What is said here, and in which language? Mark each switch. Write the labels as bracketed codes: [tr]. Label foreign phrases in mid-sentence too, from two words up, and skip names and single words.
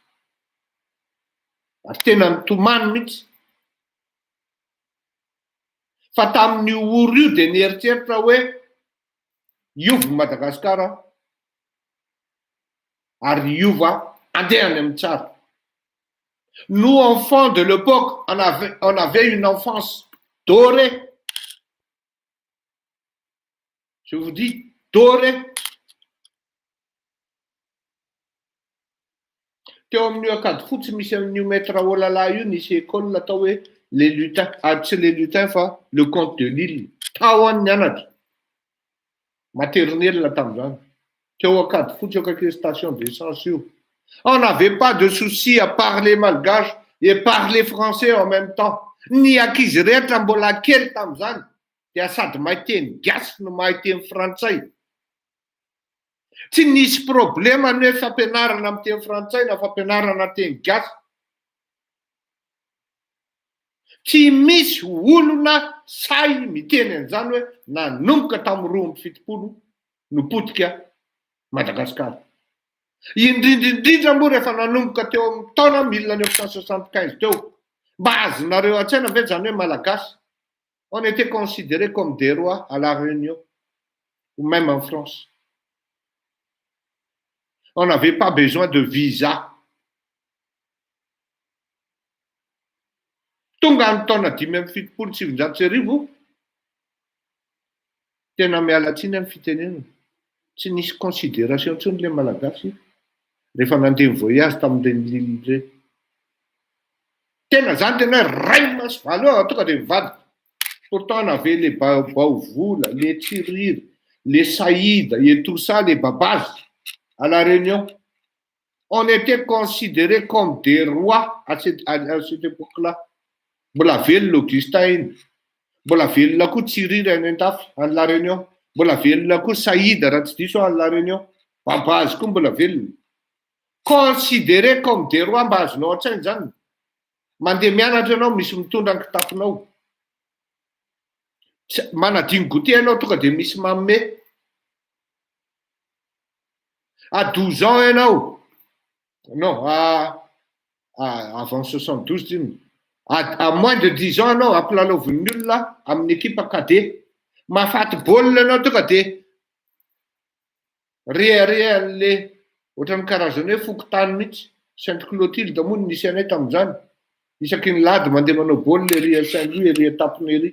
[mg] Ary tena nitomany mihitsy. Fa tamin'ny oro io dia nieritreritra hoe iova Madagasikara ary iova andehany amin'ny tsara. [fr] Nous, enfants de l'époque, on avait une enfance dorée. Je vous dis, dorée. [mg] Teo amin'ny akady fotsy misy amin'io maître Olala io nisy école atao hoe les lutins, tsy les lutins fa le comte de Lille. Tao any nianatra. Maternelle tamin'izany. Teo akady fotsy akaiky [fr] station d'essence [mg] io. [fr] On n'avait pas de souci à parler malgache et parler français en même temps. [mg] Ny ankizy rehetra mbola kely tamin'izany dia sady mahay teny gasy no mahay teny frantsay. Tsy nisy problema ny hoe fampianarana amin'ny teny frantsay na fampianarana teny gasy. Tsy misy olona say miteny an'izany hoe nanomboka tamin'ny 2007 no potika Madagasikara. Indrindra moa rehefa nanomboka teo amin'ny taona 1975 teo. Mba azonareo an-tsaina ve zany hoe malagasy? [fr] On était considérés comme des rois à la Réunion ou même en France. On n'avait pas besoin de visa. [mg] Tonga amin'ny taona 577 tena miala tsiny amin'ny fitenenana. Tsy nisy considération intsony le malagasy rehefa nandeha voyage tamin'ireny Lille. Tena zany tena ray masivalo tonga dia mivadika. [fr] Pourtant on avait les Baovola, les Tsirir, les Saïda et tout ça, les Babas à la Réunion. On était considérés comme des rois à cette époque-là. [mg] Mbola velona Augustin iny. Mbola velona koa Tsirir any an-tafy any la Réunion. Mbola velona koa Saïda raha tsy diso any la Réunion. Babas koa mbola velona. [fr] Considérés comme des rois, [mg] mba azonao an-tsaina zany. Mandeha mianatra ianao misy mitondra ny kitaponao. Manadiny goûter ianao tonga dia misy manome. [fr] À 12 ans ianao. Non, avant 72 à moins de 10 ans [mg] ianao ampilalaovin'ny olona amin'ny [fr] équipe cadet. [mg] Mahafaty baolina ianao tonga dia rehareha an'le ohatran'ny karazany hoe fokotany mihitsy. Sainte Clotilde moa nisy anay tamin'izany. Isaky ny lady mandeha manao baolina ery Saint-Louis ery tapony ery.